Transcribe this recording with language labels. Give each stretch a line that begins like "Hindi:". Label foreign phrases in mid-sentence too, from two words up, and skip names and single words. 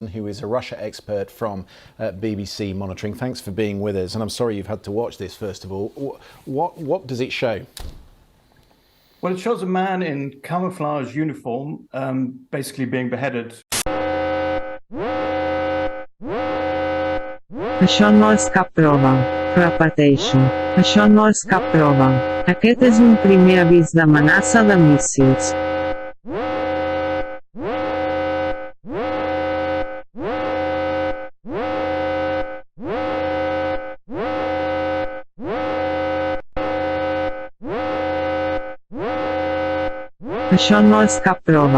English: who is a Russia expert from BBC Monitoring. Thanks for being with us, and I'm sorry you've had to watch this. First of all, what does it show? Well, it shows a man in camouflage uniform basically being beheaded.
Catalan: Això no és cap prova. Repeteixo, això no és cap prova. Aquest és un primer avís d'amenaça de míssils. Això no és cap prova.